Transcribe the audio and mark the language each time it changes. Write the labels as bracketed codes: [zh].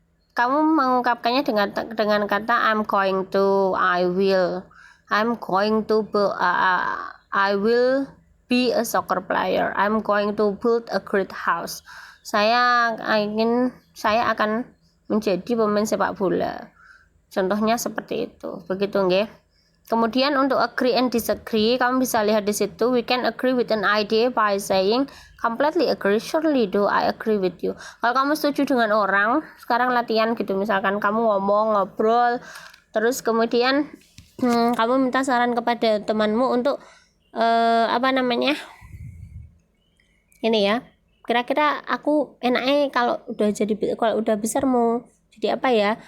[id] Kamu mengungkapkannya dengan kata [en] I'm going to, I will, I'm going to I will be a soccer player, I'm going to build a great house. [id] Saya akan menjadi pemain sepak bola. Contohnya seperti itu. Begitu nggih. Kemudian untuk agree and disagree, kamu bisa lihat di situ. [en] We can agree with an idea by saying completely agree, surely do I agree with you. [id] Kalau kamu setuju dengan orang, sekarang latihan gitu, misalkan kamu ngobrol, terus kemudian kamu minta saran kepada temanmu untuk apa namanya, ini ya, kira-kira aku enaknya kalau udah besar mau jadi apa ya.